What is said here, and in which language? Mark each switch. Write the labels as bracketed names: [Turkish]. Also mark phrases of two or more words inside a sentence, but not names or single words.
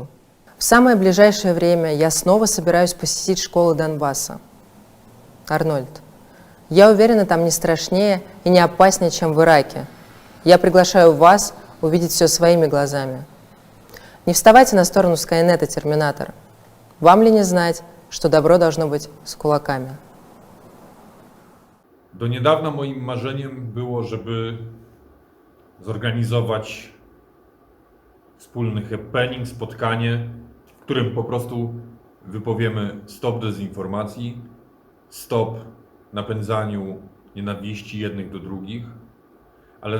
[Russian] В самое ближайшее время я снова собираюсь посетить школы Донбасса. Арнольд, я уверена, там не страшнее и не опаснее, чем в Ираке. Я приглашаю вас увидеть все своими глазами. Не вставайте на сторону Скайнета, Терминатор. Вам ли не знать, что добро должно быть с кулаками? [Polish] Do niedawna moim marzeniem było, żeby zorganizować wspólny happening, spotkanie, w którym po prostu wypowiemy stop dezinformacji, stop napędzaniu nienawiści jednych do drugich, ale